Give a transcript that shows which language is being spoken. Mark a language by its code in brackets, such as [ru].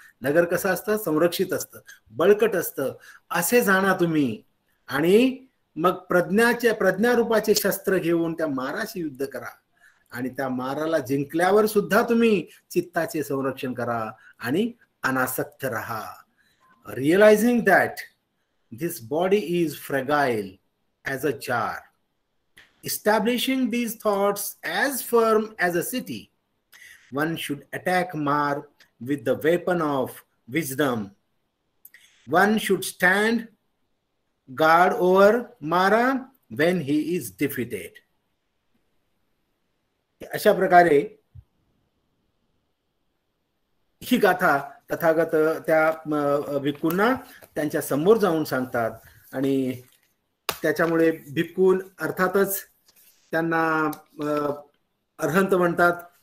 [mr] नगर कसं असतं, संरक्षित असतं, बळकट असतं, असे जाणा तुम्ही. आणि मग प्रज्ञारूपाचे शस्त्र घेऊन त्या माराशी युद्ध करा आणि त्या माराला जिंकल्यावर सुद्धा तुम्ही चित्ताचे संरक्षण करा आणि अनासक्त राहा. [en] Realising that this body is fragile as a jar, establishing these thoughts as firm as a city, one should attack Mar with the weapon of wisdom. One should stand guard over Mara when he is defeated. [mr] अशा प्रकारे ही गाथा तथागत त्या भिक्खूंना त्यांच्या समोर जाऊन सांगतात आणि त्याच्यामुळे भिक्खून अर्थातच त्यांना अर्हंत म्हणतात.